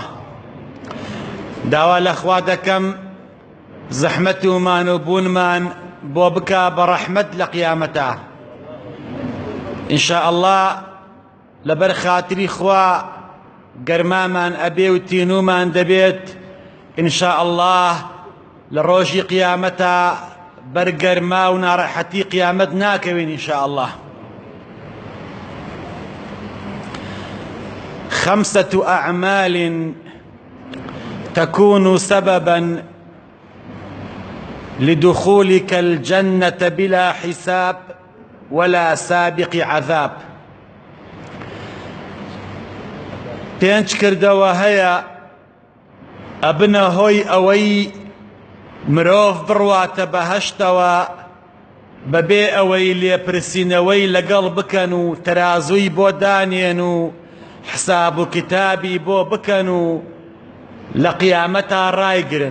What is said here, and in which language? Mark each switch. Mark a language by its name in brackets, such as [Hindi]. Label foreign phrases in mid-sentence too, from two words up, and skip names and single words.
[Central Kurdish] داوا لەخوا دەکەم زەحمەت و مانوبوونمان بۆ بکە بە ڕەحمەت لە قیامەتە [Arabic] ئینشاء الله. [Central Kurdish] لەبەر خاتری خوا گەرمامان ئەبێ و تینومان دەبێت [Arabic] ئینشاء الله. [Central Kurdish] لە ڕۆژی قیامەتە بەرگەرما و ناڕەحەتی قیامەت ناکەوین [Arabic] ئینشاء الله. خمسة أعمال تكون سببا لدخولك الجنة بلا حساب ولا سابق عذاب. [Central Kurdish] پێنج کردەوە هەیە ئەبنە هۆی ئەوەی مرۆڤ بڕواتە بەهەشتەوە بەبێ ئەوەی لێپرسینەوەی لەگەڵ بکەن و تەرازووی بۆ دانێن و حساب و کتابی بۆ بکەن و لە قیامەتا ڕایگرن.